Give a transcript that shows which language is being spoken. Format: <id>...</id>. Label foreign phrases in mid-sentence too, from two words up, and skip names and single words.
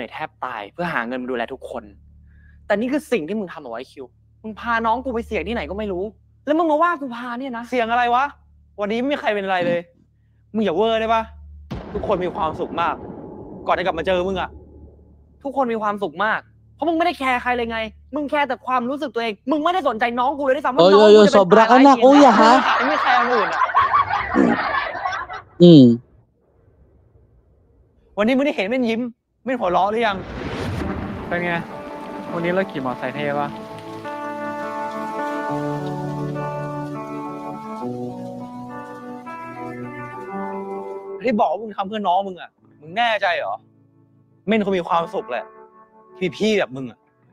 <th>อยแทบตายเพื่อหาเงินมาดูแลทุกคนแต่นี่คือสิ่งที่มึงทำเอาไว้คิวมึงพาน้องกูไปเสี่ยงที่ไหนก็ไม่รู้แล้วมึงมาว่ากูพาเนี่ยนะเสี่ยงอะไรวะวันนี้ไม่มีใครเป็นอะไรเลยมึงอย่าเวอร์ได้ปะทุกคนมีความสุขมากก่อนจะกลับมาเจอมึงอะทุกคนมีความสุขมากเพราะมึงไม่ได้แคร์ใครเลยไงมึงแคร์แต่ความรู้สึกตัวเองมึงไม่ได้สนใจน้องกูเลยด้วยซ้ำว่าน้องกูจะเป็น</th> <tl>sobra ka na kuya ha</tl> <th>ไม่แคร์คนอื่นอะวันนี้มึงได้เห็นเม่นยิ้มเม่นหัวเราะหรือยังเป็นไงวันนี้เราขี่มอเตอร์ไซค์เท่ปะที่บอกว่ามึงทำเพื่อน้องมึงอ่ะมึงแน่ใจเหรอเม่นเขามีความสุขแหละที่พี่แบบมึงอ่ะ</th>